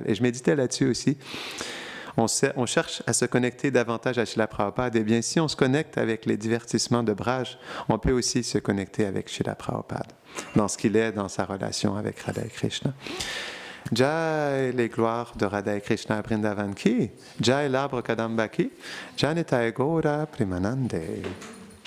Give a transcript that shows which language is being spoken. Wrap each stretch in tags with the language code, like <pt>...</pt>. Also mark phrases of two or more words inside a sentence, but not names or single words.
<fr>Et je méditais là-dessus aussi. On cherche à se connecter davantage à Srila Prabhupada. Et bien, si on se connecte avec les divertissements de Braj, on peut aussi se connecter avec Srila Prabhupada, dans ce qu'il est, dans sa relation avec Radha et Krishna. Jai les gloires de Radha et Krishna à Vrindavan ki, Jai l'arbre Kadamba ki,</fr> <bn>জয় নিতাই গৌর প্রেমানন্দে.</bn>